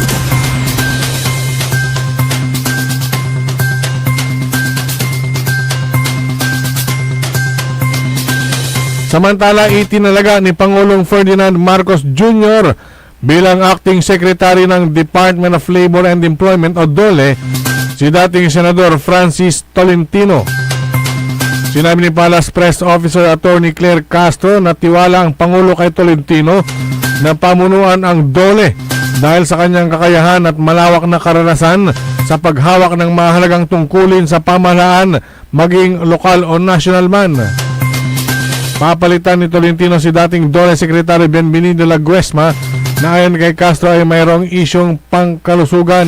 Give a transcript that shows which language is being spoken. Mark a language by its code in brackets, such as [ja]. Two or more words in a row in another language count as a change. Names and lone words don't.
[tl] Samantala, itinalaga ni Pangulong Ferdinand Marcos Jr. bilang [en] Acting Secretary [tl] ng Department of Labor and Employment o DOLE si dating Senador Francis Tolentino. Sinabi ni [en] Palace Press Officer [tl] Attorney Claire Castro na tiwala ang Pangulo kay Tolentino na pamunuan ang DOLE dahil sa kanyang kakayahan at malawak na karanasan sa paghawak ng mahalagang tungkulin sa pamahalaan maging lokal o national man. Papalitan ni Tolentino si dating DOLE Secretary Bienvenido Laguesma na ayon kay Castro ay mayroong isyong pangkalusugan.